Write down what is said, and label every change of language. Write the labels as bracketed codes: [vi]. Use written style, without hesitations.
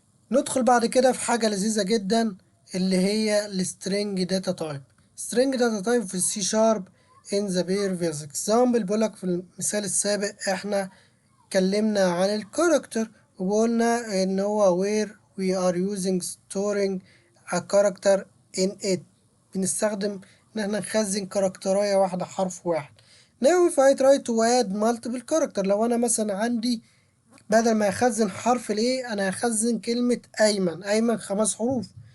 [ar] ندخل بعد كده في حاجة لذيذة جدا اللي هي السترينج داتا تايب. [en] string data type في السي شارب in the previous example. [ar] بيقولك في المثال السابق احنا اتكلمنا عن الكاركتر وقلنا ان هو [en] where we are using storing a character in it. [ar] بنستخدم ان احنا نخزن كاركتراية واحدة، حرف واحد. [en] now if I try to add multiple character، [ar] لو انا مثلا عندي بدل ما اخزن حرف الايه انا هخزن كلمة ايمن 5 حروف.